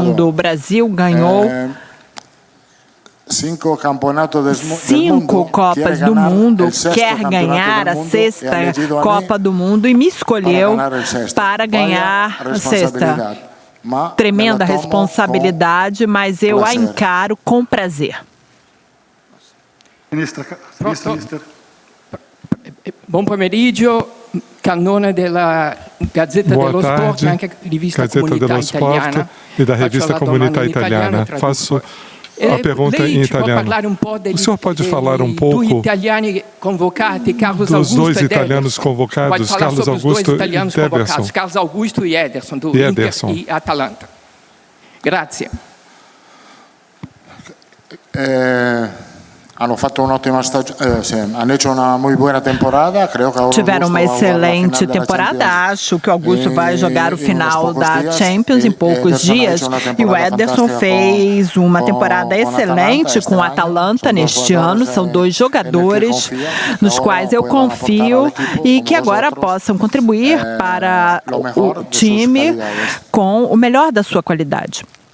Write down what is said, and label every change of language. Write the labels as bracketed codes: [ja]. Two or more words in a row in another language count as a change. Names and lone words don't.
[pt] O Brasil ganhou 5 Copas do Mundo, quer ganhar a 6ª Copa do Mundo e me escolheu para ganhar a 6ª. Tremenda responsabilidade, mas eu a encaro com prazer. [it] Bom pomeriggio, Cannone della Gazzetta dello Sport, anche rivista Comunità Italiana. [pt] E da revista Comunità Italiana. Faço a pergunta em italiano. O senhor pode falar um pouco dos dois italianos convocados, Carlos Augusto e Ederson? Carlos Augusto e Ederson, do Inter e Atalanta. Grazie. [it] Hanno fatto un'ottima stagione, [es] hanno hecho una muy buena temporada. [pt] Tiveram uma excelente temporada. Acho que o Augusto vai jogar o final da Champions em poucos dias. E o Ederson fez uma temporada excelente com o Atalanta neste ano. São dois jogadores nos quais eu confio e que agora possam contribuir para o time com o melhor da sua qualidade.